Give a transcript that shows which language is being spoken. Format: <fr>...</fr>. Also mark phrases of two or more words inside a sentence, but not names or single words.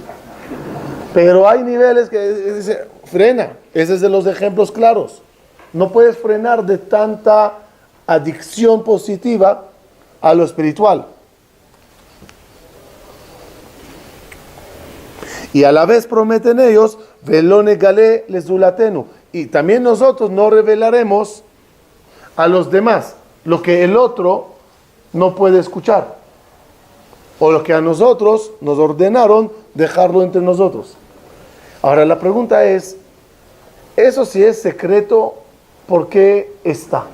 <es>Pero hay niveles que dice, frena. Ese es de los ejemplos claros. No puedes frenar de tanta adicción positiva a lo espiritual. Y a la vez prometen ellos,</es> <he>ולא נגלה לזולתנו.</he> <es>Y también nosotros no revelaremos a los demás lo que el otro no puede escuchar, o lo que a nosotros nos ordenaron dejarlo entre nosotros. Ahora la pregunta es, eso si es secreto, ¿por qué está?</es>